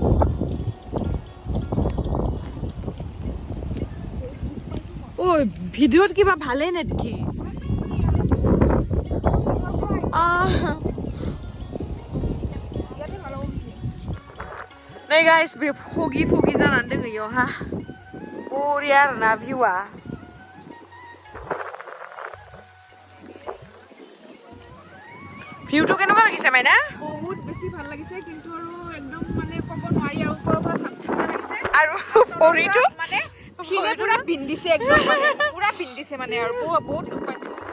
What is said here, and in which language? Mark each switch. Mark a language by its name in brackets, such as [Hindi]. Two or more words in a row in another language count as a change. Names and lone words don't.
[Assamese] ओइ ভিডিওত কিবা ভালে নেকি [Bodo] नै गाइस बे फगि जानानै दङ इयावहा बरिया आरोना भिउआ [Assamese] ভিউটো কেনেকুৱা লাগিছে মাইনা বহুত বেছি ভাল লাগিছে কিন্তু আৰু একদম মানে ক'ব নোৱাৰি আৰু ওপৰৰ পৰা ঠাণ্ডা লাগিছে আৰু পৰিটো মানে ফিলে পুৰা পিন্দিছে একদম মানে পুৰা পিন্দিছে মানে আৰু বহুত দুখ পাইছে